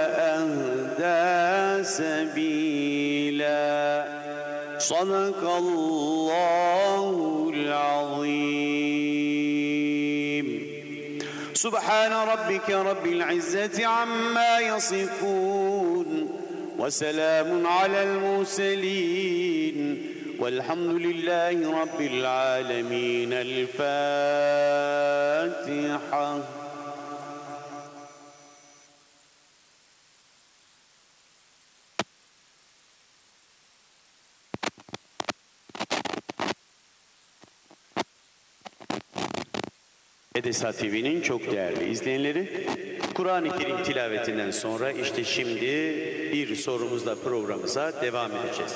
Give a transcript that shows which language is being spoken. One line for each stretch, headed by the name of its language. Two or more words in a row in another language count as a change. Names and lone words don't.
Arabic: أهدى سبيلا صدق الله العظيم سبحان ربك رب العزة عما يصفون وسلام على المرسلين والحمد لله رب العالمين
Turkish: الفاتحة Edesa TV'nin çok değerli izleyenleri, Kur'an-ı Kerim tilavetinden sonra işte şimdi bir sorumuzla programımıza devam edeceğiz.